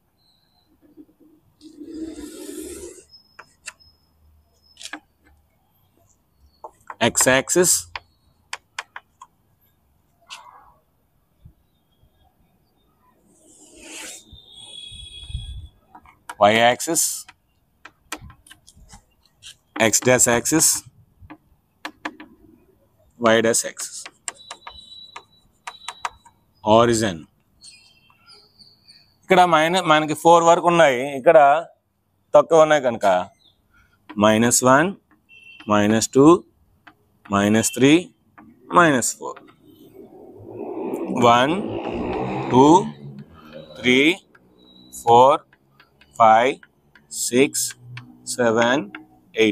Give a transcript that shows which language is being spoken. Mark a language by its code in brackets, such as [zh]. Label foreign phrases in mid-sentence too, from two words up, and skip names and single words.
[en] x axis, y axis, x dash axis, y dash axis, origin. [te] ఇక్కడ మనకి 4 వరకు ఉన్నాయి. ఇక్కడ తక్కువ ఉన్నాయి కనుక -1 -2 -3 -4 1 2 3 4 5 6 7 8.